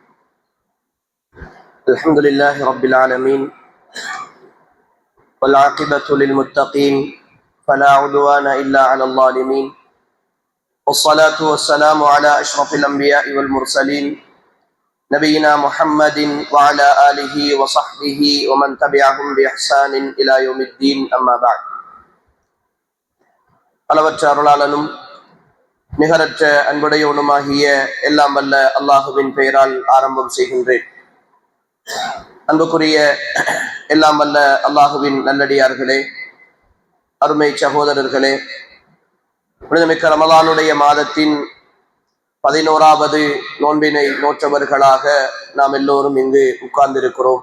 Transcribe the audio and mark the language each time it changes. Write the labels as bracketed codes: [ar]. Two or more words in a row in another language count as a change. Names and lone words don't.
[ar] الحمد لله رب العالمين والعاقبة للمتقين فلا عدوان إلا على الظالمين، والصلاة والسلام على أشرف الأنبياء والمرسلين نبينا محمد وعلى آله وصحبه ومن تبعهم بإحسان إلى يوم الدين. أما بعد. [ta] அளவற்ற அருளாளனும் நிகரற்ற அன்புடையவனுமாகிய எல்லாம் வல்ல அல்லாஹுவின் பெயரால் ஆரம்பம் செய்கின்றேன். அன்புக்குரிய எல்லாம் வல்ல அல்லாஹுவின் நல்லடியார்களே, அருமை சகோதரர்களே, புனிதமிக்க ரமலானுடைய மாதத்தின் 11வது நோன்பினை நோற்றவர்களாக நாம் எல்லோரும் இங்கு உட்கார்ந்திருக்கிறோம்.